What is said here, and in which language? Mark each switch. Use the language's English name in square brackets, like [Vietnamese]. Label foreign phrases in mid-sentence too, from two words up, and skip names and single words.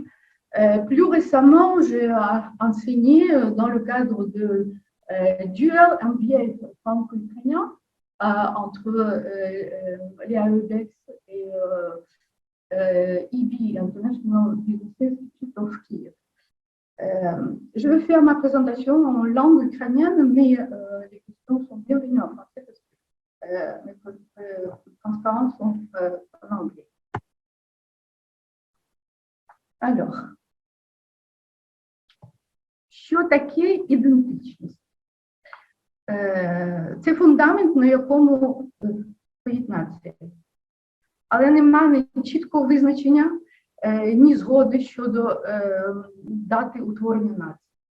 [French] Plus récemment, j'ai enseigné dans le cadre de dual MBA franco-ukrainien entre l'IAEDEX et IB, International Business Institute of Kiev. Je vais faire ma présentation en langue ukrainienne, mais les questions sont bienvenues en français parce que mes transparences sont en anglais. Alors, [Ukrainian] що таке ідентичність? Це фундамент, на якому стоїть нація. Але немає ні чіткого визначення, ні згоди щодо дати утворення нації.